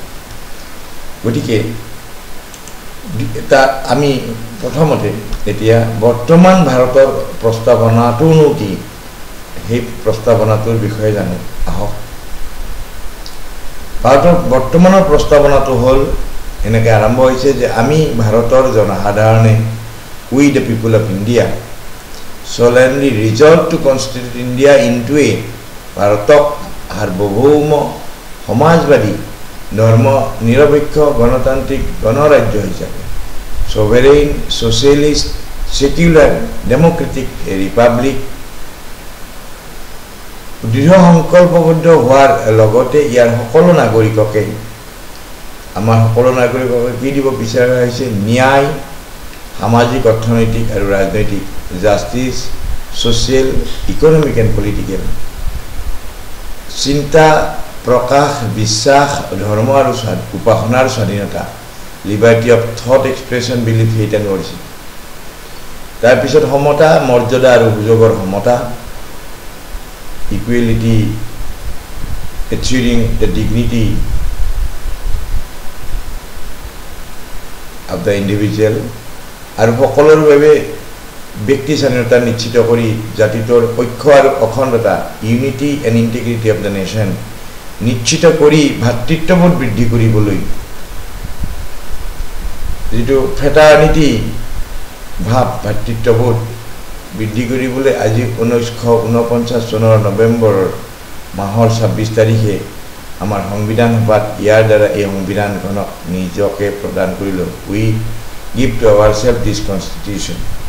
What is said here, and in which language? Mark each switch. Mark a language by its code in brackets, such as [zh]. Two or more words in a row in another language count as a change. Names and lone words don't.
[as] গতিকে তাত আমি প্ৰথমতে এতিয়া বৰ্তমান ভাৰতৰ প্ৰস্তাৱনাটোনো কি, সেই প্ৰস্তাৱনাটোৰ বিষয়ে জানো আহক। ভাৰতৰ বৰ্তমানৰ প্ৰস্তাৱনাটো হ'ল এনেকৈ আৰম্ভ হৈছে যে আমি ভাৰতৰ জনসাধাৰণে, [en] We the people of India solemnly resolve to constitute India into a [as] ভাৰতক সাৰ্বভৌম সমাজবাদী ধৰ্ম নিৰপেক্ষ গণতান্ত্ৰিক গণৰাজ্য হিচাপে, [en] sovereign socialist secular democratic ৰিপাব্লিক [as] দৃঢ় সংকল্পবদ্ধ হোৱাৰ লগতে ইয়াৰ সকলো নাগৰিককে, আমাৰ সকলো নাগৰিককে কি দিব বিচৰা হৈছে? ন্যায়, সামাজিক, অৰ্থনৈতিক আৰু ৰাজনৈতিক, [en] justice, social, economic and political, [as] চিন্তা প্ৰকাশ বিশ্বাস ধৰ্ম আৰু উপাসনাৰ স্বাধীনতা [en] liberty of thought expression belief [as] সেইটা কৰিছে তাৰপিছত সমতা মৰ্যাদা আৰু সুযোগৰ সমতা [en] equality achieving the dignity of the individual [as] আৰু সকলোৰ বাবে ব্যক্তি স্বাধীনতা নিশ্চিত কৰি জাতিটোৰ ঐক্য আৰু অখণ্ডতা [en] unity and integrity of the nation [as] নিশ্চিত কৰি ভাতৃত্ববোধ বৃদ্ধি কৰিবলৈ যিটো ফ্ৰেটাৰ্নিটি ভাৱ ভাতৃত্ববোধ বৃদ্ধি কৰিবলৈ আজি 1949 চনৰ নৱেম্বৰৰ মাহৰ 26 তাৰিখে আমাৰ সংবিধান সভাত ইয়াৰ দ্বাৰা এই সংবিধানখনক নিজকে প্ৰদান কৰিলো [en] we give to ourself this constitution